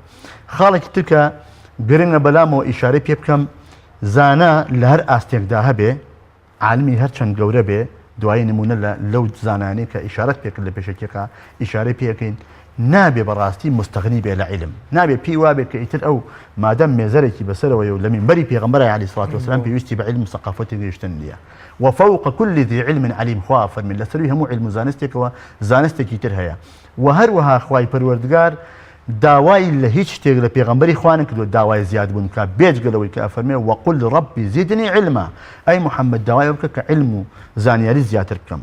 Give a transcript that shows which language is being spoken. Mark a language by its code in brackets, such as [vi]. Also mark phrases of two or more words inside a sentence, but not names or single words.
[ckb] خاڵێکی ترکە گرنگە بەلامەوە ئیشارەی پێ بکەم زانا لە هەر ئاستێکدا هەبێ عالمی هەرچەند گەورە بێ دوای نمونە لەو زانانی کە ئیشارەت پێکرد لە پێشەکێکە ئیشارەی پێکەین نابێ بەڕاستی مستەغنی بێ لە علم نابێ پێی وابێ کە ئیتر ئەو مادەم مێزەرێکی بەسەرەوەی و لە مینبەری پێغەمبەر [ar] عەلەیهی سەڵات وەسەلام [ckb] پێویستی بە علم و سەقافەتی گەیشتن نییە. [ar] وفوق كل ذي علم عليم [ckb] خوا فەرمێن لەسەروی هەموو علم و زانستێکەوە زانستێکی تر هەیە. و هەروەها خوای پەروەردگار داوای لە هیچ شتێک لە پێغەمبەری خوا نەکردووە داوای زیاد بوون کە بێجگەلەوەی کە ئەفەرمێ [ar] وەقل ربی زیدنی علما [ckb] ئەی محەممەد داوای بکە کە علم و زانیاری زیاتر بکەم.